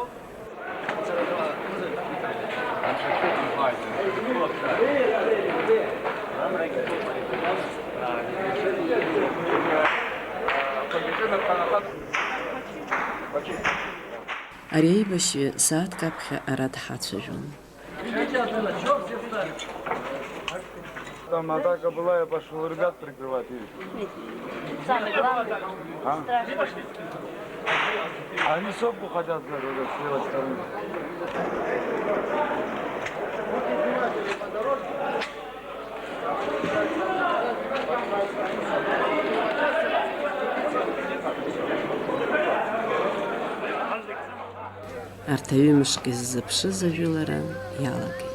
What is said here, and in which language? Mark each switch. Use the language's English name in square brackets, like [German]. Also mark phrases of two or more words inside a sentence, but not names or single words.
[Abkhazian] Ари аибашьҩы сааҭк аԥхьа ара дҳацәажәон. [Russian] Там атака была, я пошел ребят прикрывать. Самое главное, страшно. Они сопку хотят сделать с левой стороны. [Abkhazian] Арҭ аҩымшк иззыԥшыз ажәылара иалагеит.